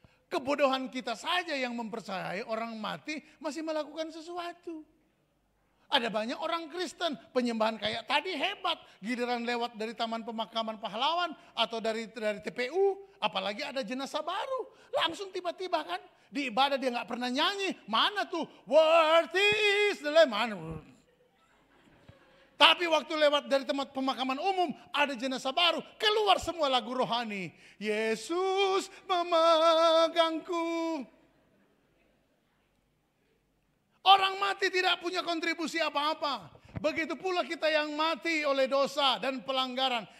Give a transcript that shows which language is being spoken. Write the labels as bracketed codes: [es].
[id] Kebodohan kita saja yang mempercayai orang mati masih melakukan sesuatu. Ada banyak orang Kristen, penyembahan kayak tadi hebat. Giliran lewat dari Taman Pemakaman Pahlawan atau dari TPU, apalagi ada jenazah baru. Langsung tiba-tiba kan, di ibadah dia gak pernah nyanyi. Mana tuh, [en] worthy is the Lamb. [id] Tapi waktu lewat dari tempat pemakaman umum, ada jenazah baru. Keluar semua lagu rohani. Yesus memegangku. Orang mati tidak punya kontribusi apa-apa. Begitu pula kita yang mati oleh dosa dan pelanggaran.